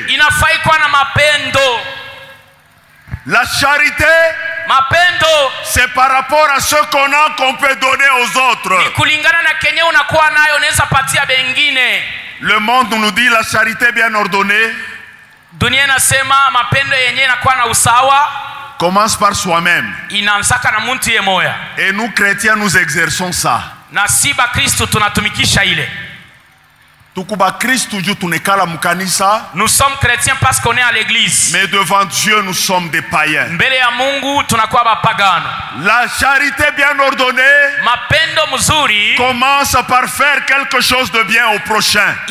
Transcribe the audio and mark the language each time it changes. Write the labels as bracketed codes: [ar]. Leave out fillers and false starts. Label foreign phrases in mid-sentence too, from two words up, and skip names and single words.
[sw] Inafai kuwa na mapendo. [fr] La charité, [sw] mapendo, [fr] c'est par rapport à ce qu'on a qu'on peut donner aux autres. [sw] Ni kulingana na kenye unakuwa nayo unaweza patia bengine. [fr] Le monde nous dit la charité bien ordonnée. [sw] Dunia inasema mapendo yenye inakuwa na usawa [fr] commence par soi-même. [sw] Inaanzaka na muntu ye moya. [fr] Et nous chrétiens nous exerçons ça. [sw] Na si ba Kristo tunatumikisha ile. [fr] Nous sommes chrétiens parce qu'on est à l'église. Mais devant Dieu nous sommes des païens. La charité bien ordonnée commence par faire quelque chose de bien au prochain.